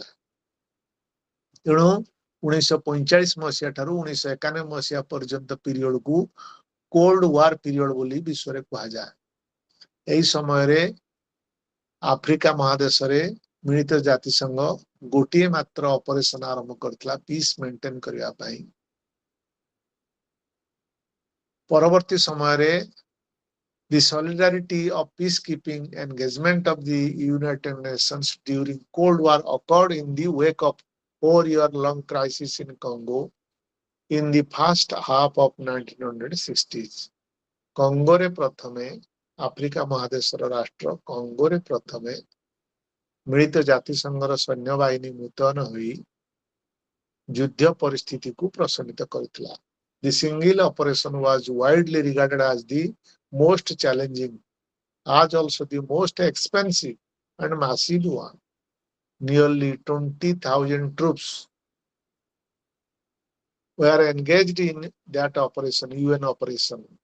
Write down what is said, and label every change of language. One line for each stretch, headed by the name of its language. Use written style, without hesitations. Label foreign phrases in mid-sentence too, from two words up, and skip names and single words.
Odia: ତେଣୁ 1945 ମସିହା ଠାରୁ 1991 ମସିହା ପର୍ଯ୍ୟନ୍ତ ପିରିୟଡକୁ
English: cold war period
Odia: ବୋଲି ବିଶ୍ୱରେ କୁହାଯାଏ। ଏହି ସମୟରେ ଆଫ୍ରିକା ମହାଦେଶରେ ମିଳିତ ଜାତିସଂଘ ଗୋଟିଏ ମାତ୍ର ଅପରେସନ ଆରମ୍ଭ କରିଥିଲା
English: peace maintain
Odia: କରିବା ପାଇଁ। ପରବର୍ତ୍ତୀ ସମୟରେ
English: the solidarity of peacekeeping engagement of the United Nations during Cold War occurred in the wake of 4-year-long crisis in Congo in the first half of 1960s.
Odia: କଙ୍ଗୋରେ ପ୍ରଥମେ ଆଫ୍ରିକା ମହାଦେଶର ରାଷ୍ଟ୍ର କଙ୍ଗୋରେ ପ୍ରଥମେ ମିଳିତ ଜାତିସଂଘର ସୈନ୍ୟବାହିନୀ ମୁତୟନ ହୋଇ ଯୁଦ୍ଧ ପରିସ୍ଥିତିକୁ ପ୍ରଶମିତ କରିଥିଲା।
English: The single operation was widely regarded as the most challenging, as also the most expensive and massive one. Nearly 20,000 troops were engaged in that operation, UN operation.